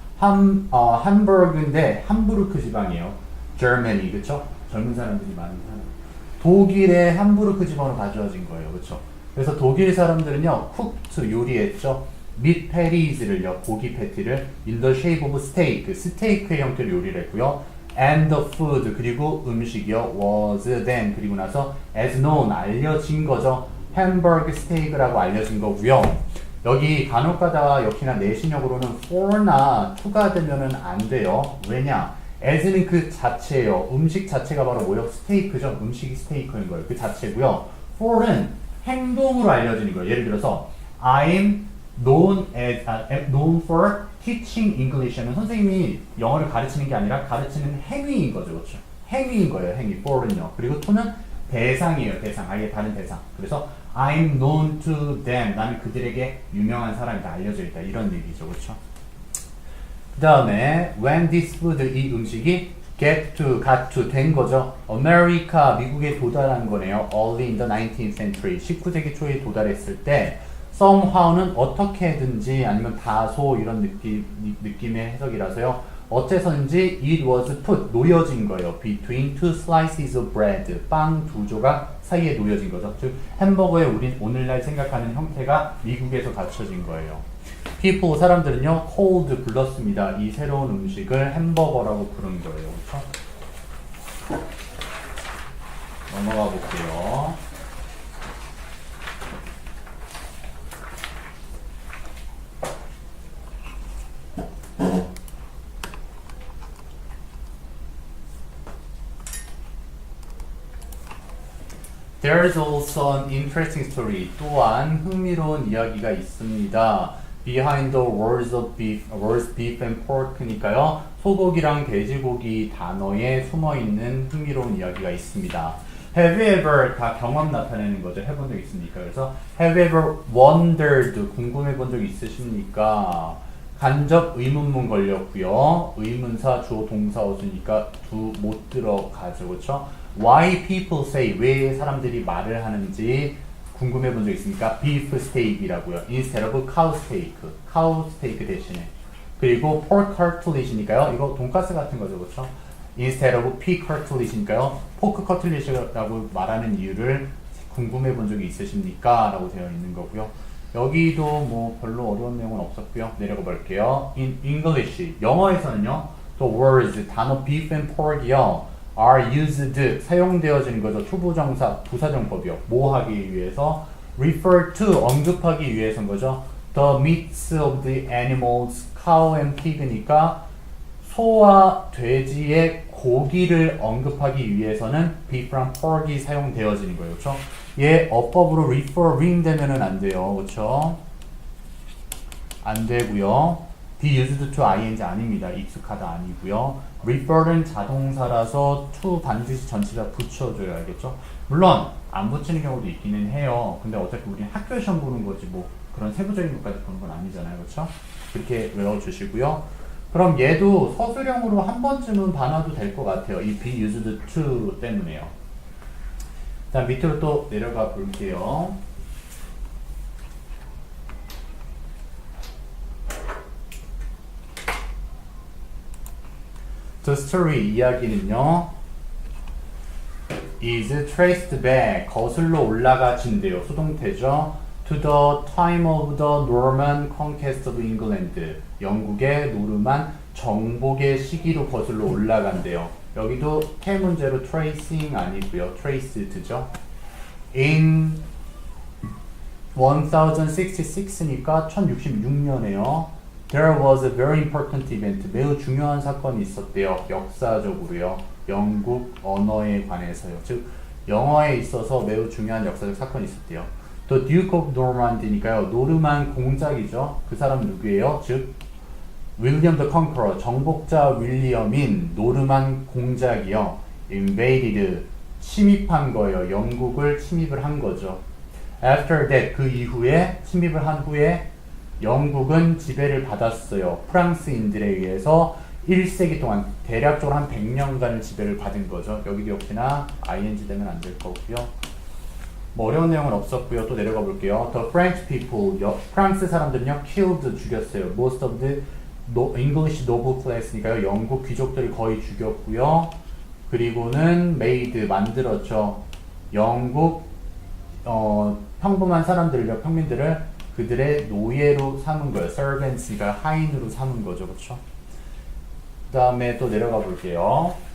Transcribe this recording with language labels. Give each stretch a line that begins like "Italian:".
Korean: 함부르크인데 함부르크 지방이에요. Germany, 그렇죠? 젊은 사람들이 많이 사는 독일의 함부르크 지방으로 가져와진 거예요. 그렇죠? 그래서 독일 사람들은요,
English: cooked
Korean: 요리했죠.
English: meat patties
Korean: 를요, 고기 패티를
English: in the shape of steak,
Korean: 스테이크의 형태로 요리를 했고요.
English: and the food,
Korean: 그리고 음식이요,
English: was then,
Korean: 그리고 나서
English: as known,
Korean: 알려진 거죠. 햄버거 스테이크라고 알려진 거고요. 여기 간혹가다가 역시나 내신형으로는 for나 to가 되면은 안 돼요. 왜냐? as는 그 자체예요. 음식 자체가 바로 뭐예요? 스테이크죠. 음식이 스테이크인 거예요. 그 자체고요. for는 행동으로 알려지는 거예요. 예를 들어서
English: I'm known for teaching English
Korean: 는 선생님이 영어를 가르치는 게 아니라 가르치는 행위인 거죠. 그렇죠? 행위인 거예요. 행위. for는요. 그리고 to는 대상이에요. 대상. 아예 다른 대상. 그래서
English: I'm known to them.
Korean: 나는 그들에게 유명한 사람이다. 알려져 있다. 이런 얘기죠. 그렇죠? 그 다음에
English: when this food,
Korean: 이 음식이
English: got to
Korean: 된 거죠. America, 미국에 도달한 거네요.
English: Early in the 19th century,
Korean: 19세기 초에 도달했을 때
English: somehow
Korean: 는 어떻게든지 아니면 다소 이런 느낌의 해석이라서요. 어째서인지
English: it was put,
Korean: 놓여진 거예요.
English: between two slices of bread,
Korean: 빵 두 조각 사이에 놓여진 거죠. 즉 햄버거의 우리 오늘날 생각하는 형태가 미국에서 갖춰진 거예요. people, 사람들은요
English: cold
Korean: 불렀습니다. 이 새로운 음식을 햄버거라고 부른 거예요. 그렇죠? 넘어가 볼게요.
English: There's also an interesting story.
Korean: 또한 흥미로운 이야기가 있습니다.
English: Behind the words beef and pork니까요.
Korean: 소고기랑 돼지고기 단어에 숨어있는 흥미로운 이야기가 있습니다.
English: Have you ever,
Korean: 다 경험 나타내는 거죠. 해본 적 있습니까? 그래서
English: Have you ever wondered,
Korean: 궁금해 본 적 있으십니까? 간접 의문문 걸렸고요. 의문사 주어 동사 어수니까 두 못 들어가죠. 그렇죠?
English: Why people say,
Korean: 왜 사람들이 말을 하는지 궁금해 본 적 있습니까?
English: beef steak이라고요. instead of cow steak.
Korean: cow steak 대신에.
English: 그리고 pork cartilage니까요.
Korean: 이거 돈가스 같은 거죠. 그렇죠?
English: instead of pig cartilage니까요.
Korean: 포크 커틀리시라고 말하는 이유를 궁금해 본 적이 있으십니까? 라고 되어 있는 거고요. 여기도 뭐 별로 어려운 내용은 없었고요. 내려가 볼게요.
English: In English,
Korean: 영어에서는요.
English: the words, 단어 beef and pork이요. are used,
Korean: 사용되어지는 거죠. 초보정사, 부사정법이요. 뭐 하기 위해서?
English: refer to,
Korean: 언급하기 위해서인 거죠.
English: the meats of the animals, cow and pig
Korean: 니까 소와 돼지의 고기를 언급하기 위해서는 beef and pork이 사용되어지는 거예요. 그렇죠? 얘 어법으로 referring 되면은 안 돼요. 그렇죠? 안 되고요.
English: be used to ing
Korean: 아닙니다. 익숙하다 아니고요. refer는 자동사라서 to 반드시 전치사 붙여줘야 알겠죠? 물론 안 붙이는 경우도 있기는 해요. 근데 어차피 우리는 학교 시험 보는 거지 뭐 그런 세부적인 것까지 보는 건 아니잖아요. 그렇죠? 그렇게 외워주시고요. 그럼 얘도 서술형으로 한 번쯤은 봐놔도 될 것 같아요. 이
English: be used to
Korean: 때문에요. 자, 밑으로 또 내려가 볼게요.
English: The story,
Korean: 이야기는요.
English: is traced back,
Korean: 거슬러 올라가진대요. 수동태죠.
English: to the time of the Norman conquest of England,
Korean: 영국의 노르만 정복의 시기로 거슬러 올라간대요. 여기도 K 문제로 tracing 아니고요. traced죠.
English: in 1066
Korean: 니까 1066년에요.
English: There was a very important event.
Korean: 매우 중요한 사건이 있었대요. 역사적으로요. 영국 언어에 관해서요. 즉 영어에 있어서 매우 중요한 역사적 사건이 있었대요.
English: The Duke of Normandy니까요.
Korean: 노르만 공작이죠. 그 사람 누구예요? 즉 윌리엄 더 컨커러, 정복자 윌리엄인 노르만 공작이요.
English: invaded,
Korean: 침입한 거예요. 영국을 침입을 한 거죠.
English: After that,
Korean: 그 이후에 침입을 한 후에 영국은 지배를 받았어요. 프랑스인들에 의해서 1세기 동안 대략적으로 한 100년간을 지배를 받은 거죠. 여기도 역시나 ing 되면 안 될 거고요. 뭐 어려운 내용은 없었고요. 또 내려가 볼게요.
English: The French people,
Korean: 프랑스 사람들은요,
English: killed,
Korean: 죽였어요.
English: Most of the English noble class니까요.
Korean: 영국 귀족들을 거의 죽였고요. 그리고는
English: made,
Korean: 만들었죠. 영국 평범한 사람들을요, 평민들을 그들의 노예로 삼은 거예요. servants니까 하인으로 삼은 거죠. 그렇죠? 그 다음에 또 내려가 볼게요.